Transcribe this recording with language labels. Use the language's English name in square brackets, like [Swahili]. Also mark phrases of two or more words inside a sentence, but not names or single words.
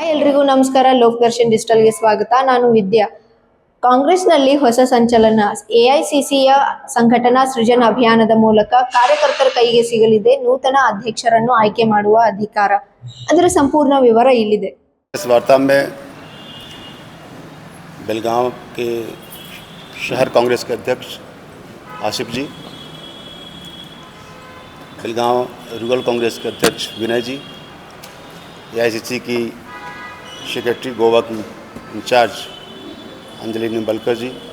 [Kannada] ಹಾಯ್ ಎಲ್ರಿಗೂ ನಮಸ್ಕಾರ. ಲೋಕದರ್ಶನ್ ಡಿಜಿಟಲ್ಗೆ ಸ್ವಾಗತ. ನಾನು ವಿದ್ಯಾ. ಕಾಂಗ್ರೆಸ್ನಲ್ಲಿ ಹೊಸ ಸಂಚಲನ. ಎಐಸಿಸಿಯ ಸಂಘಟನಾ ಸೃಜನ ಅಭಿಯಾನದ ಮೂಲಕ ಕಾರ್ಯಕರ್ತರ ಕೈಗೆ ಸಿಗಲಿದೆ ನೂತನ ಅಧ್ಯಕ್ಷರನ್ನು ಆಯ್ಕೆ ಮಾಡುವ ಅಧಿಕಾರ. ಅದರ ಸಂಪೂರ್ಣ ವಿವರ ಇಲ್ಲಿದೆ. [Hindi] इस वार्ता में बेलगांव के शहर कांग्रेस के अध्यक्ष आसिफ जी, बेलगांव रूरल कांग्रेस के अध्यक्ष विनय जी, एआईसीसी की सेक्रेटरी गोवा की इंचार्ज अंजलि निम्बलकर जी